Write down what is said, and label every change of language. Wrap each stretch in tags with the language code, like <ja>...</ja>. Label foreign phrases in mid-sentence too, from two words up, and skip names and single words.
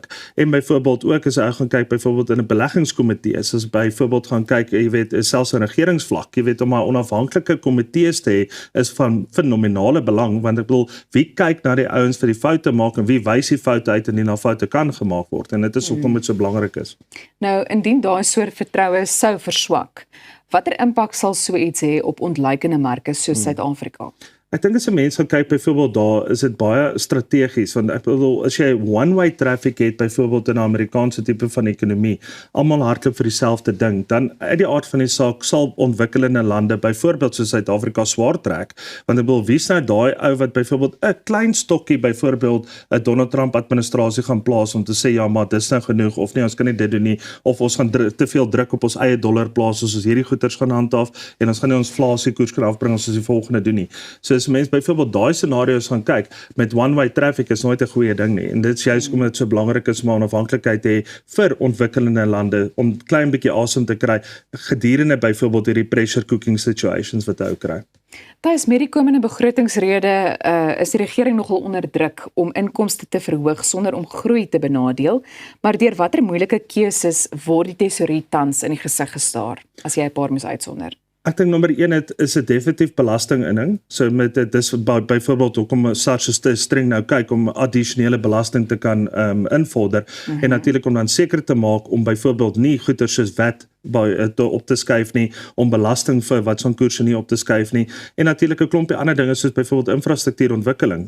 <af>En byvoorbeeld ook as jy gaan kyk byvoorbeeld in 'n beleggingskomitee, as byvoorbeeld gaan kyk, jy weet, is selfs 'n regeringsvlak, jy weet, om 'n onafhanklike komitees te hê is van fenominale belang want ek bedoel wie kyk na die ouens vir die foute maak en wie wys die foute uit indien daar foute kan gemaak word en dit is hoekom dit so belangrik is. Nou indien daai soort vertroue sou verswak, Watter impak sal so iets hê op ontleikende marke soos Suid-Afrika? Ek dink as 'n mens gaan kyk byvoorbeeld daar, is dit baie strategies want ek bedoel as jy</af> <en>one-way traffic</en> <af>het byvoorbeeld in 'n Amerikaanse tipe van ekonomie, almal hardloop vir dieselfde ding, dan uit die aard van die saak sal ontwikkelende lande byvoorbeeld soos Suid-Afrika swaar trek, want ek bedoel wie's nou daai ou wat byvoorbeeld 'n klein stokkie byvoorbeeld 'n Donald Trump administrasie gaan plaas om te sê ja maar dis nou genoeg of nee ons kan nie dit doen nie of ons gaan te veel druk op ons eie dollar plaas as ons hierdie goeders gaan handhaaf en ons gaan nie ons inflasiekoers kan afbring as ons die volgende doen nie. So as mense byvoorbeeld daai scenario's gaan kyk, met</af> <en>one-way traffic</en> <af>is nooit 'n goeie ding nie. En dit is juist omdat dit so belangrik is om onafhanklikheid te hê vir ontwikkelende lande om klein bietjie asem te kry gedurende byvoorbeeld hierdie</af> <en>pressure cooking situations</en> <af>wat ou kry. Tydens met die komende begrotingsrede is die regering nogal onder druk om inkomste te verhoog sonder om groei te benadeel, maar deur watter moeilike keuses word die tesourier tans in die gesig gestaar, as jy 'n paar moes uitsonder? Ek dink nommer 1 is 'n definitief belastinginning. So met dit is byvoorbeeld hoekom SARS so streng nou kyk om addisionele belasting te kan invorder en natuurlik om dan seker te maak om byvoorbeeld nie goeder soos wet op te skuif nie, om belasting vir wat son koerse nie op te skuif nie en natuurlik 'n klompie ander dinge soos byvoorbeeld infrastruktuurontwikkeling.</af>